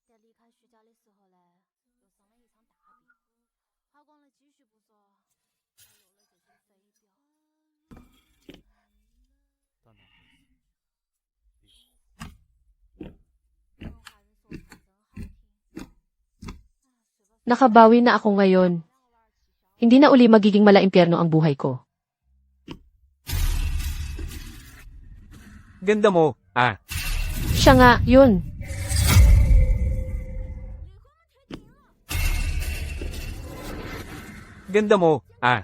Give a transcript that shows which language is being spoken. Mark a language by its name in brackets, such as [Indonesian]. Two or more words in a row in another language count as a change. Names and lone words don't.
[Chinese] 离开徐家的时候呢，又生了一场大病，花光了积蓄不说，还有了这些飞镖。当然不是。文化人说唱真好听。 [Filipino] Nakabawi na ako ngayon. Hindi na uli magiging malaimpyerno ang buhay ko. Ganda mo, ah. Siya nga, yun. Ganda mo, ah.